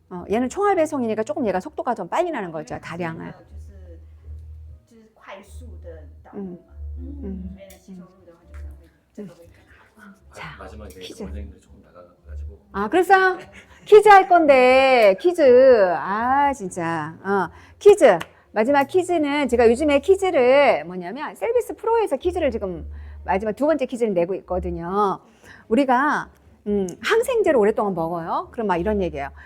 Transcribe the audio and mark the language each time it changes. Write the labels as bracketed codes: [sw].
[ko] 얘는 총알 배송이니까 조금 얘가 속도가 좀 빨리 나는 거죠. 다량을. [zh] 就是快速的导入嘛，所以呢吸收率的话就可能会这个会更好。 [ko] 자, 마지막에 퀴즈. 원장님들 조금 나가가지고 그래서 퀴즈 할 건데 퀴즈. 진짜. 퀴즈. 마지막 퀴즈는 제가 요즘에 퀴즈를 뭐냐면 셀비스 프로에서 퀴즈를 지금 마지막 두 번째 퀴즈를 내고 있거든요. 우리가 항생제를 오랫동안 먹어요. 그럼 막 이런 얘기예요.